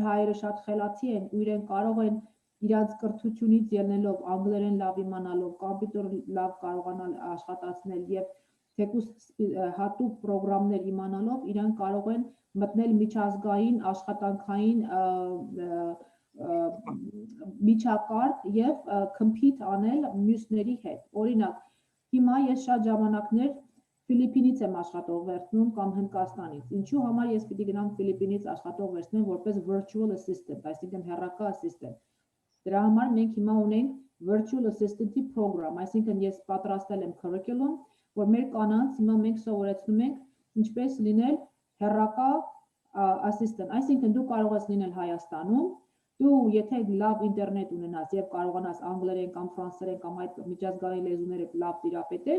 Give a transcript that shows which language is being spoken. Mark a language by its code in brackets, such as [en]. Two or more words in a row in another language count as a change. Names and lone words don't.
[hy] հայերը շատ խելացի են ու իրենք կարող են իրանց կրթությունից ելնելով, անգլերեն լավ իմանալով, կոմպյուտեր լավ կարողանալ աշխատացնել եւ թեկուզ հատուկ ծրագրամներ իմանալով, իրանք կարող են մտնել միջազգային աշխատանքային միջակարգ եւ compete անել մյուսների հետ։ Օրինակ, հիմա ես շատ ժամանակներ Ֆիլիպինից եմ աշխատող վերցնում կամ Հնդկաստանից։ Ինչու համար ես պիտի գնամ Ֆիլիպինից աշխատող վերցնեմ որպես [en] virtual assistant, [hy] այսինքն հեռակա ասիստենտ։ Դրա համար մենք հիմա ունենք [en] virtual assistant- [hy] ի ծրագրամ, այսինքն ես պատրաստել եմ curriculum, որ մեր կանանց հիմա մենք սովորեցնում ենք ինչպես լինել հեռակա ասիստենտ, այսինքն դու կարող ես լինել Հայաստանում, դու եթե լավ ինտերնետ ունենաս եւ կարողանաս անգլերեն կամ ֆրանսերեն կամ այդ միջազգային լեզուները լավ տիրապետել,